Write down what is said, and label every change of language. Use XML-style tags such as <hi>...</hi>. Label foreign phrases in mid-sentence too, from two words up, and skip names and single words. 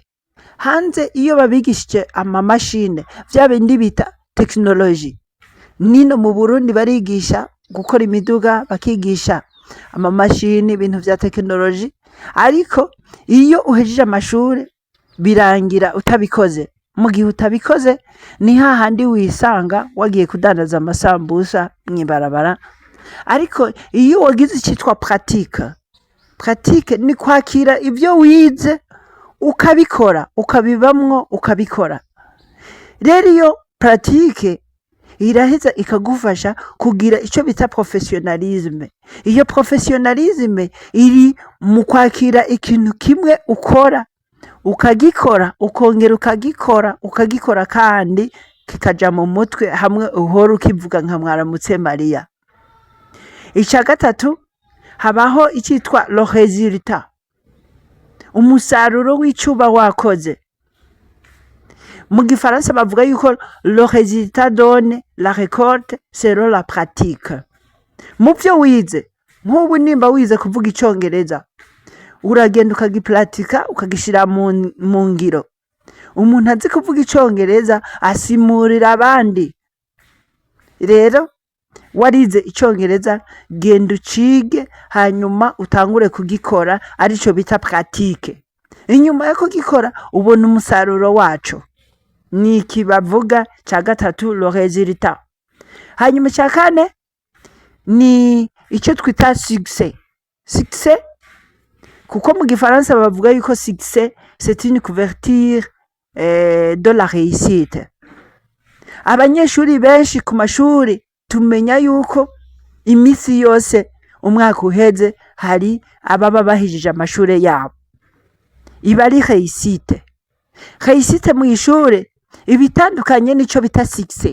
<rn>Hanze iyo babigishije amamashine vya bindi bita technology, nino mu Burundi barigisha gukora imiduga, bakigisha amamashini, ibintu vya technology. Ariko iyo uhejeje amashuri birangira utabikoze. Mu gihe utabikoze ni hahandi wisanga wagiye kudandaza amasambusa mw'ibarabara. Ariko iyo wagize icyitwa pratique ni kwakira ibyo wize ukabikora, ukabibamwo, ukabikora. Rero iyo pratique iraheza ikagufasha kugira icyo bita professionalisme. Iyo professionalisme iri mu kwakira ikintu kimwe ukora, ukagikora, ukongera ukagikora kandi kikaja mu mutwe hamwe uhora ukivuga nka Mwaramutse Mariya. Icya gatatu habaho icyitwa</rn> <fr>le résultat,</fr> <rn>umusaruro w'icuba wakoze. Mu Gifaransa bavuga yuko</rn> <fr>le résultat donne la récolte selon la pratique.</fr> <rn>Mu byo wize, nk'ubu nimba wize kuvuga Icyongereza, uragenda ukagiplatika ukagishira mu ngiro. Umuntu azi kuvuga Icyongereza asimurira abandi. Rero warize Icyongereza, genda ucige hanyuma utangure kugikora, arico bita pratique. Inyuma yo kugikora ubona umusaruro wacu. Ni iki bavuga cya gatatu,</rn> <fr>le résultat.</fr> <rn>Hanyuma cya kane ni icyo twita succès.</rn> <fr>Succès</fr> <rn>kuko mu Gifaransa bavuga yuko</rn> <fr>succès c'est une couverture de la réussite.</fr> <rn>Abanyeshuri benshi ku mashuri tumenya yuko imisi yose umwaka uheze hari ababa bahijije amashuri yabo. Iba ari réussite. Réussite mu ishuri ibitandukanye nico bita succès.</rn>